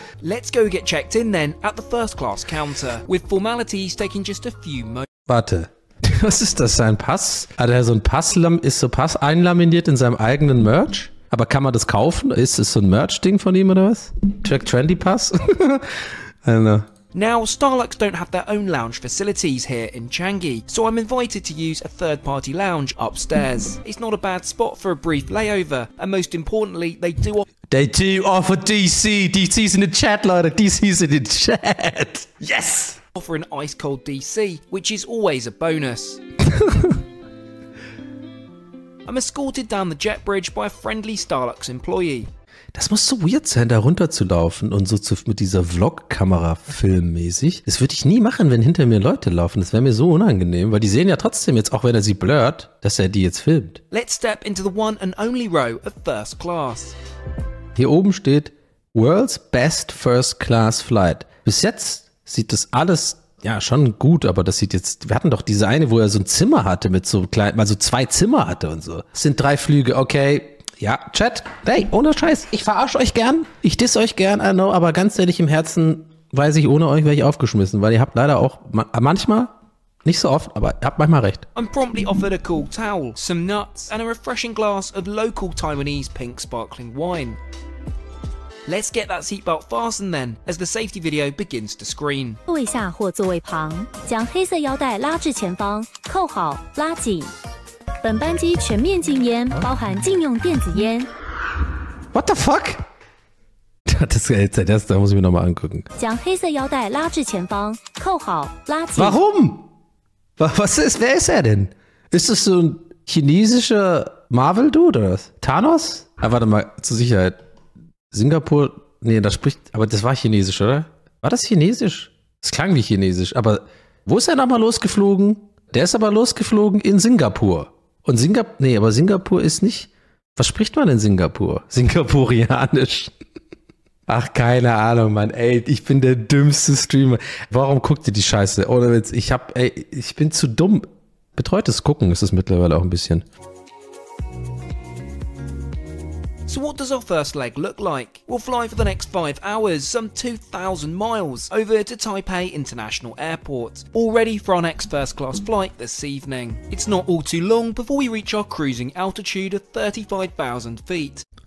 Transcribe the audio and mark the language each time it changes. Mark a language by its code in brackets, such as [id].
[en] Let's go get checked in then at the first class counter, with formalities taking just a few moments. [de] Warte, was ist das, sein Pass? Hat er so ein Pass einlaminiert in seinem eigenen Merch? Aber kann man das kaufen? Ist es so ein Merch-Ding von ihm oder was? [en] Trektrendy Pass? I don't know. Now, Starlux don't have their own lounge facilities here in Changi, so I'm invited to use a third-party lounge upstairs. It's not a bad spot for a brief layover, and most importantly, they do offer DC. DC's in the chat, Leute. DC's in the chat. Yes! Offer an ice-cold DC, which is always a bonus. I'm escorted down the jet bridge by a friendly Starlux employee. [de] Das muss so weird sein, da runterzulaufen und so mit dieser Vlog-Kamera filmmäßig. Das würde ich nie machen, wenn hinter mir Leute laufen. Das wäre mir so unangenehm, weil die sehen ja trotzdem jetzt, auch wenn er sie blurrt, dass er die jetzt filmt. [en] Let's step into the one and only row of first class. [de] Hier oben steht World's Best First Class Flight. Bis jetzt sieht das alles ja schon gut, aber das sieht jetzt, wir hatten doch diese eine, wo er so ein Zimmer hatte mit so klein, mal so 2 Zimmer hatte und so. Es sind 3 Flüge, okay. Ja, Chat, hey, ohne Scheiß, ich verarsche euch gern, ich diss euch gern, [en] I know, [de] aber ganz ehrlich, im Herzen weiß ich, ohne euch wäre ich aufgeschmissen, weil ihr habt leider auch manchmal, nicht so oft, aber ihr habt manchmal recht. [en] I'm promptly offered a cool towel, some nuts and a refreshing glass of local Taiwanese pink sparkling wine. Let's get that seatbelt fastened then, as the safety video begins to screen. [zh] 座位下或座位旁，将黑色腰带拉至前方，扣好，拉紧。本班机全面禁烟，包含禁用电子烟。 [en] What the fuck? [de] Da muss ich mir nochmal angucken. [zh] 将黑色腰带拉至前方，扣好，拉紧。 [de] Warum? Wer ist er denn? Ist das so ein chinesischer Marvel-Dude oder was? Thanos? Ah, warte mal, zur Sicherheit. Singapur, nee, aber das war chinesisch, oder? War das chinesisch? Das klang wie chinesisch, aber wo ist er nochmal losgeflogen? Der ist aber losgeflogen in Singapur. Und Singapur ist nicht, was spricht man in Singapur? Singapurianisch. Ach, keine Ahnung, Mann, ey, ich bin der dümmste Streamer. Warum guckt ihr die Scheiße? Ohne Witz, ich bin zu dumm. Betreutes Gucken ist es mittlerweile auch ein bisschen. [en] So what does our first leg look like? We'll fly for the next 5 hours, some 2,000 miles, over to Taipei International Airport, all ready for our next first class flight this evening. It's not all too long before we reach our cruising altitude of 35,000 feet.